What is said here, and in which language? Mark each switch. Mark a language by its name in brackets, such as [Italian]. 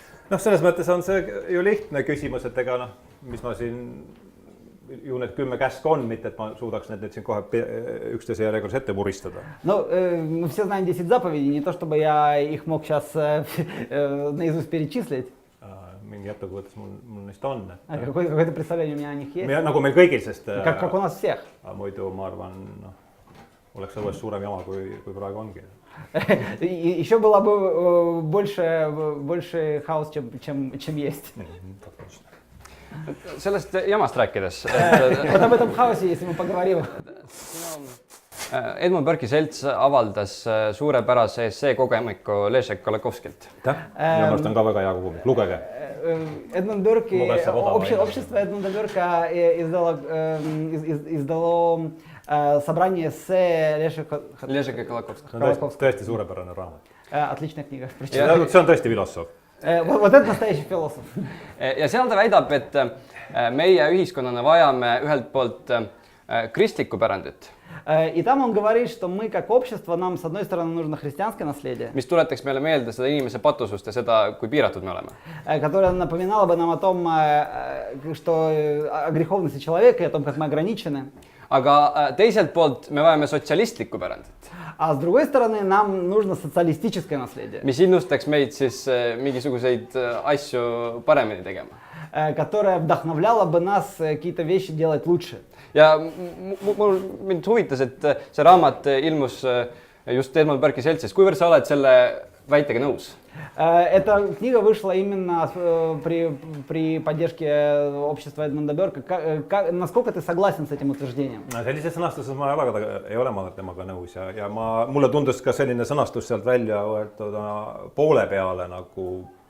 [Estonian] No, selles mõttes on see ju lihtne küsimus, et ega mis ma siin ju need 10 käsku on, mitte et ma suudaks need siin kohe üksteise järjekorras ette puristada. [Russian] Ну, мы все знаем 10 заповедей, не то чтобы я их мог сейчас наизусть перечислить. [Estonian] Mingi jättukõõtus mul neist on. [Russian] Какое-то представление у меня о них есть? [Estonian] Nagu meil kõigil, sest [Russian] Как у нас всех. [Estonian] Muidu ma arvan, oleks õues suurem jama, kui praegu ongi. [Russian] Еще было бы больше хаос, чем есть. [Estonian] Sellest jamast rääkides. [Russian] Вот об этом хаосе, если мы поговорим. [Estonian] Edmund Burke'i selts avaldas suurepärase essee kogumiku Leszek Kolakowskilt. Minu meelest on ka väga hea kogumik, lugege. [Russian] Эдмунд Бёрки, общество Эдмунда Бёрка издало собрание эссе Leszek Kolakowski. [Estonian] Tõesti suurepärane raamat. [Russian] Отличная книга. [Estonian] See on tõesti filosoof. [Russian] Вот это настоящий философ. [Estonian] Ja seal ta väidab, et meie ühiskonnana vajame ühelt poolt kristlikku pärandit. [Russian] И там он говорит, что мы как общество, нам с одной стороны нужно христианское наследие, [Estonian] mis tuletaks meile meelde seda inimese patusust ja seda, kui piiratud me oleme. [Russian] Которое напоминало бы нам о том, что о греховности человека и о том, как мы ограничены. [Estonian] Aga teiselt poolt me vajame sotsialistlikku pärandit. [Russian] А с другой стороны, нам нужно социалистическое наследие, [Estonian] mis innustaks meid siis mingisuguseid asju paremini tegema. [Russian] Которое вдохновляло бы нас какие-то вещи делать лучше. [Estonian] Ja mind huvitas, et see raamat ilmus just Edmund Burke'i seltsis. Kuivõrd sa oled selle väitega nõus? [Russian] Эта книга вышла именно при поддержке общества Эдмунда Бёрка. Насколько ты согласен с этим утверждением? [Estonian] Sellises sõnastuses ma ei ole temaga nõus ja mulle tundus ka selline sõnastus sealt välja võetud poole peale nagu